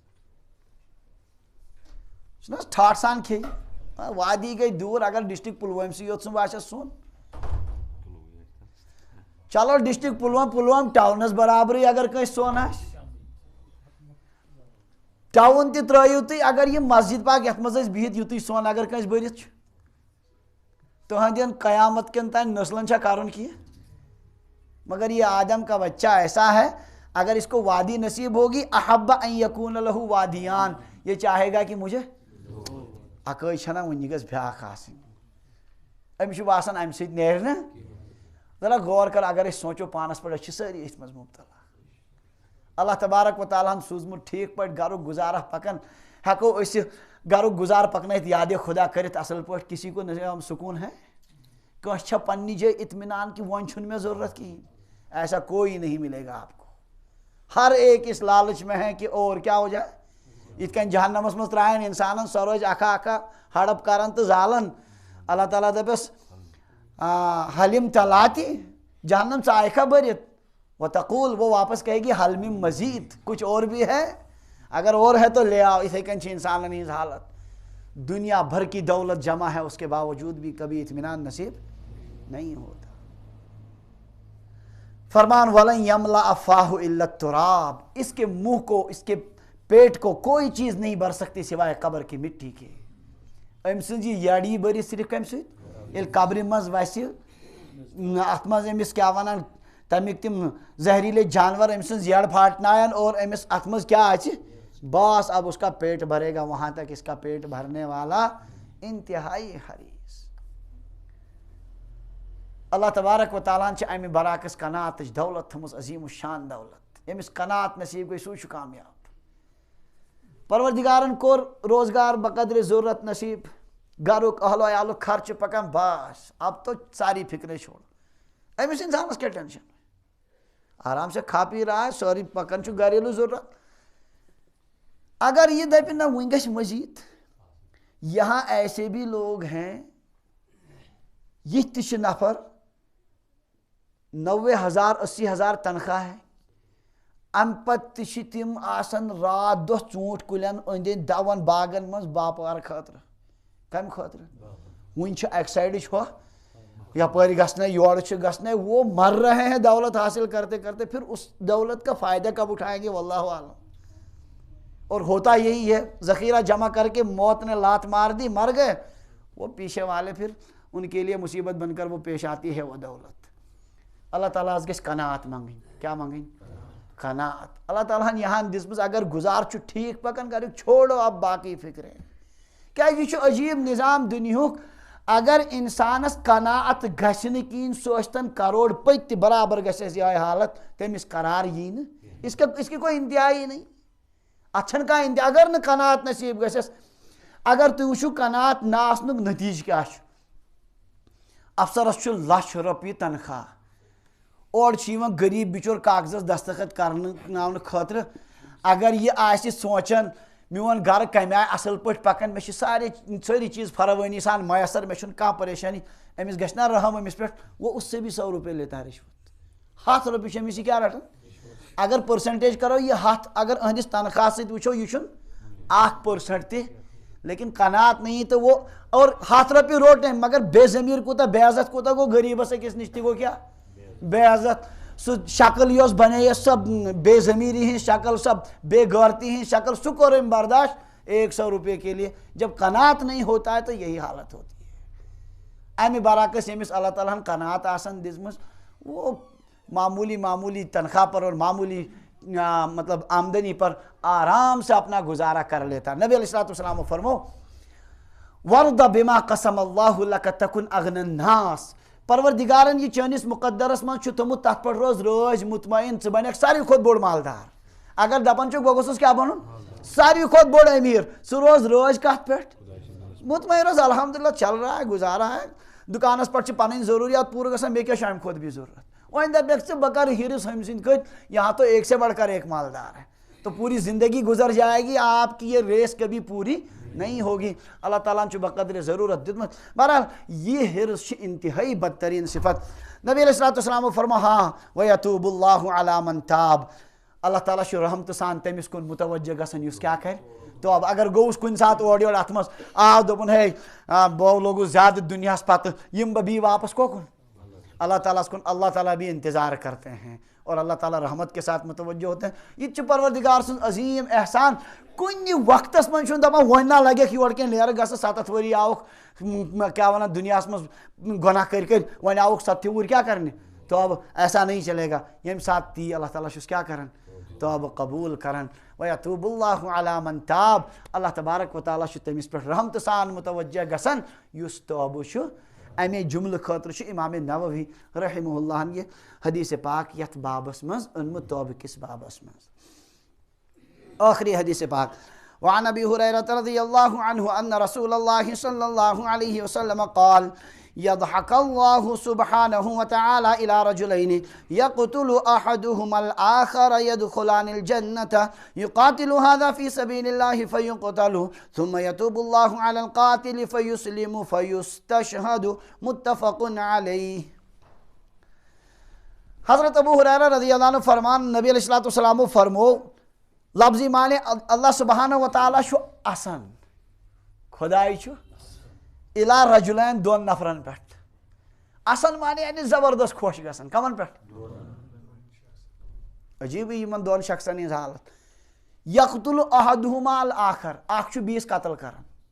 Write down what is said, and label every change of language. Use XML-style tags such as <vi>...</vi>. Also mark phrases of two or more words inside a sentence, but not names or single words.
<ks>چھُنہ حظ ٹھاٹھ سان کھیٚیہِ وادی گٔے دوٗر اگر ڈسٹرک پُلوٲمسٕے یوت سُنٛد باسٮ۪س سۄن چلو ڈسٹرک پُلوام ٹاونس برابرٕے اگر کٲنٛسہِ سۄن آسہِ ٹاوُن تہِ ترٛٲیِو تُہۍ اگر یہِ مسجد پاک یتھ منٛز أسۍ بِہِتھ یُتُے سۄن اگر کٲنٛسہِ بٔرِتھ چھُ تُہنٛدٮ۪ن قیامت کٮ۪ن تانۍ نسلن چھا کرُن کینٛہہ.</ks> <ur>مگر یہ آدم کا بچہ ایسا ہے اگر اس کو وادی نصیب ہوگی</ur> <ar>احب ان یکون لہ وادیان</ar> <ur>یہ چاہے گا کہ مجھے</ur> <ks>اکٲے چھنا وٕنہِ گژھِ بیٛاکھ آسٕنۍ أمِس چھُ باسان امہِ سۭتۍ نیرِ نہٕ. ذرا غور کر اگر أسۍ سونٛچو پانس پٮ۪ٹھ أسۍ چھِ سٲری أتھۍ منٛز مُبتلا. اللہ تبارک و تعالیٰ ہن سوٗزمُت ٹھیٖک پٲٹھۍ گرُک گُزارا پکان ہٮ۪کو أسۍ گرُک گُزار پکنٲیِتھ یادِ خدا کٔرِتھ اصل پٲٹھۍ</ks> <ur>کسی کو سکوٗن ہے</ur> <ks>کٲنٛسہِ چھا پننہِ جایہِ اطمینان کہ وۄنۍ چھُنہٕ مےٚ ضروٗرت کِہیٖنۍ.</ks> <ur>ایسا کوئی نہیں ملے گا آپ کو. ہر ایک اس لالچ میں ہے کہ اور کیا ہو جائے</ur> <ks>یِتھ کٔنۍ جہنمس منٛز ترٛایَن انسانن سۄ روزِ اکھا اکھا ہڑپ کران تہٕ زالان اللہ تعالیٰ دپٮ۪س</ks> <ar>حلم تلاتی جہنم</ar> <ks>ژایکھا بٔرِتھ</ks> <ar>وتقول</ar> <ur>وہ واپس کہے گی</ur> <ar>حل من مزید</ar> <ur>کچھ اور بھی ہے اگر اور ہے تو لے آؤ.</ur> <ks>اِتھے کٔنۍ چھِ انسانن ہٕنٛز حالت</ks> <ur>دنیا بھر کی دولت جمع ہے اس کے باوجود بھی کبھی اطمینان نصیب نہیں ہوتا. فرمان</ur> <ar>ولن یملأ فاہ الا التراب</ar> <ur>اس کے منہ کو اس کے پیٹ کو کوئی چیز نہیں بھر سکتی سوائے قبر کی مٹی کے.</ur> <ks>أمۍ سٕنٛز یہِ یڑی بٔرِتھ صرف کمہِ سۭتۍ ییٚلہِ قبرِ منٛز وسہِ اتھ منٛز أمِس کیٛاہ ونان تمیک تم زہریلے جانور أمۍ سٕنٛز زیڑ پھاٹناین اور أمِس اتھ منٛز کیا آسہِ</ks> <ur>بس اب اس کا پیٹ بھرے گا وہاں تک اس کا پیٹ بھرنے والا انتہائی حریص.</ur> <ks>اللہ تبارک و تعالیٰ چھِ امہِ برعکس قناعتٕچ دولت تھٲومٕژ عظیٖم الشان دولت. ییٚمِس قناعت نصیٖب گٔے سُے چھُ کامیاب. پروردگارن کوٚر روزگار بقدر ضرورت نصیٖب, گرُک اہل و عیالُک خرچہٕ پکان,</ks> <ur>بس اب تو ساری فکرے چھوڑ.</ur> <ks>أمِس انسانس کیٛاہ ٹینشن,</ks> <ur>آرام سے کھا پی رہا ہے,</ur> <ks>سٲری پکان چھُ گریلوٗ ضروٗرت. اگر یہ دپہِ نہ وۄنۍ گژھِ مزید,</ks> <ur>یہاں ایسے بھی لوگ ہیں</ur> <ks>یہ تہِ چھِ نفر 90,000 80,000</ks> <ur>تنخواہ ہے,</ur> <ks>ام پتہٕ تہِ چھِ تِم آسان رات دۄہ ژوٗنٛٹھۍ کُلٮ۪ن أنٛدۍ أنٛدۍ دون باغن منٛز باپار خٲطرٕ. کمہِ خٲطرٕ؟ وٕنۍ چھُ اکہِ سایڈٕچ ہۄ یپٲرۍ گژھنے یورٕ چھُ گژھنے,</ks> <ur>وہ مر رہے ہیں دولت حاصل کرتے کرتے, پھر اس دولت کا فائدہ کب اٹھائیں گے واللہ عالم. اور ہوتا یہی ہے, ذخیرہ جمع کر کے موت نے لات مار دی, مر گئے, وہ پیچھے والے پھر ان کے لیے مصیبت بن کر وہ پیش آتی ہے وہ دولت.</ur> <ks>اللہ تعالیٰ گژھِ قناعت منگٕنۍ. کیا منگٕنۍ؟ قناعت. اللہ تعالیٰ یہاں دِژمٕژ اگر گزار چھُ ٹھیک پکان کریُک</ks> <ur>چھوڑو اب باقی فکرے.</ur> <ks>کیا یہ چھُ عجیب نظام دنیہُک, اگر انسانس قناعت گژھِ نہٕ کِہیٖنۍ سُہ ٲسۍتن کروڑ پٔتۍ تہِ برابر گژھٮ۪س یِہوٚے حالت, تٔمِس قرار یی نہٕ.</ks> <ur>اس کی کوئی انتہا ہی نہیں.</ur> <ks>اتھ چھنہٕ کانٛہہ انتہا. اگر نہٕ قناعت نصیٖب گژھٮ۪س, اگر تُہۍ وٕچھِو قناعت نہ آسنُک نتیٖجہٕ کیٛاہ چھُ. افسرس چھُ لچھ رۄپیہِ تنخواہ, اور چھُ یِوان غریٖب بِچور کاغذس دستخط کرناونہٕ خٲطرٕ. اگر یہِ آسہِ سونٛچان میون گرٕ کمہِ آیہِ اصل پٲٹھۍ پکان, مےٚ چھِ سٲری چیٖز فراوٲنی سان میسر, مےٚ چھُنہٕ کانٛہہ پریشانی, أمِس گژھِ نا رحم أمِس پٮ۪ٹھ,</ks> <ur>وہ اس سے بھی 100 روپے لیتا ہے رشوت.</ur> <ks>100 رۄپیہِ چھِ أمِس یہِ کیٛاہ رٹان. اگر پٔرسنٹیج کرو یہِ 100, اگر أہنٛدِس تنخواہس سۭتۍ وٕچھو یہِ چھُنہٕ 1% تہِ,</ks> <ur>لیکن قناعت نہیں تو وہ,</ur> <ks>اور 100 رۄپیہِ روٚٹ أمۍ, مگر بے ضمیٖر کوٗتاہ بے عزت کوٗتاہ گوٚو غریٖبس أکِس نِش تہِ گوٚو کیٛاہ بے عزت. سُہ شکل یۄس بنٲیس سۄ بے ضمیٖری ہٕنٛز شکل, سۄ بے غٲرتی ہٕنٛز شکل, سُہ کوٚر أمۍ برداشت</ks> <ur>100 روپے کے لیے. جب قناعت نہیں ہوتا ہے تو یہی حالت ہوتی ہے.</ur> <ks>امہِ برعکس ییٚمِس اللہ تعالیٰ ہن قناعت آسان دِژمٕژ,</ks> <ur>وہ معمولی تنخواہ پر اور معمولی مطلب آمدنی پر آرام سے اپنا گزارا کر لیتا.</ur> <ks>نبی علیہ السلام فرمو</ks> <ar>وَرْضَ بِمَا قَسَمَ اللّٰهُ لَكَ تَكُنْ أَغْنَى النَّاسِ.</ar> <ks>پروردگارن یہ چٲنِس مُقدرس منٛز چھُ تھوٚمُت, تتھ پٮ۪ٹھ روز رٲضۍ مطمعین, ژٕ بنکھ ساروی کھۄتہٕ بوٚڑ مالدار. اگر دپان چھُکھ بہٕ گوٚژھُس کیٛاہ بنُن ساروی کھۄتہٕ بوٚڑ أمیٖر, ژٕ روز رٲضۍ کتھ پٮ۪ٹھ, مطمعین روز</ks> <ur>الحمدللہ چل رہا ہے گزارا ہے,</ur> <ks>دُکانس پٮ۪ٹھ چھِ پنٕنۍ ضروٗریات پوٗرٕ گژھان, مےٚ کیٛاہ چھُ امہِ کھۄتہٕ بیٚیہِ ضروٗرت. وۄنۍ دپکھ ژٕ بہٕ کرٕ ہِرِس ہُمہِ سٕنٛدۍ کھٔتۍ,</ks> <ur>یہاں تو ایک سے بڑھ کر ایک مالدار ہے, تو پوری زندگی گزر جائے گی, آپ کی یہ ریس کبھی پوری نہیں ہوگی.</ur> <ks>اللہ تعالیٰ چھُ بقدر ضروٗرت دیُتمُت. بہرحال یہ ہرس چھِ انتہائی بدترین صفت. نبی علیہ السلام فرمو ہاں</ks> <ar>وَيَتوٗبُ اللّٰهُ عَلَىٰ مَن تاب.</ar> <ks>اللہ تعالیٰ چھُ رحمتہٕ سان تٔمِس کُن متوجہ گژھان یُس کیٛاہ کرِ توبہٕ. اگر گوٚوُس کُنہِ ساتہٕ اورٕ یورٕ اتھ منٛز آو, دوٚپُن ہے بہٕ لوٚگُس زیادٕ دُنیاہس پتہٕ, یِم بہٕ بیٚیہِ واپس کوکُن اللہ تعالیٰ کُن.</ks> <ur>اللہ تعالیٰ بھی انتظار کرتے ہیں اور اللہ تعالیٰ رحمت کے ساتھ متوجہ ہوتے ہیں.</ur> <ks>یہ چھُ پروردگار سُنٛد عظیٖم احسان. کُنہِ وقتس منٛز چھُنہٕ دپان وۄنۍ نا لگٮ۪کھ یورٕ کینٛہہ نیرٕ گژھٕ, 7 ؤری آوُکھ کیٛاہ وَنان دُنیاہس منٛز گۄناہ کٔرۍ کٔرۍ, وۄنۍ آوُکھ 7 وُہٕرۍ کیٛاہ کرنہِ توبہٕ.</ks> <ur>ایسا نہیں چلے گا.</ur> <ks>ییٚمہِ ساتہٕ تی اللہ تعالیٰ چھُس کیٛاہ کران توبہٕ قبوٗل کران.</ks> <ar>وَيَتوٗبُ اللّٰهُ عَلَىٰ مَن تاب.</ar> <ks>اللہ تبارک و تعالیٰ چھُ تٔمِس پٮ۪ٹھ رحمتہٕ سان متوجہ گژھان یُس توبہٕ چھُ. امے جملہٕ خٲطرٕ چھُ امام نووی رحمہ اللہ یہ حدیث پاک یتھ بابس منٛز اوٚنمُت, توبہٕ کِس بابس منٛز. ٲخری حدیث پاک</ks> <ar>وعن ابي هريرة رضي الله عنه ان رسول الله صلى الله عليه وسلم قال يضحك الله سبحانه وتعالى الى رجلين يقتل احدهما الاخر يدخلان الجنة يقاتل هذا في سبيل الله فيقتل ثم يتوب الله على القاتل فيسلم فيستشهد متفق عليه.</ar> <ks>حضرت ابو ہریرہ رضی اللہ عنہ فرمان, نبی علیہ السلام فرمو, لفظی معنی اللہ سبحانہ و تعالیٰ چھُ آسان, خداے چھُ اِلا رجلین 2 نفرن پٮ۪ٹھ. آسان معنی یعنی زبردست خۄش گژھان. کمن پٮ۪ٹھ؟ عجیٖبٕے یِمن 2 شخصن ہٕنٛز حالت.</ks> <ar>یقتُل احدہما الاخر,</ar> <ks>اکھ چھُ بیٚیِس قتل کران.</ks>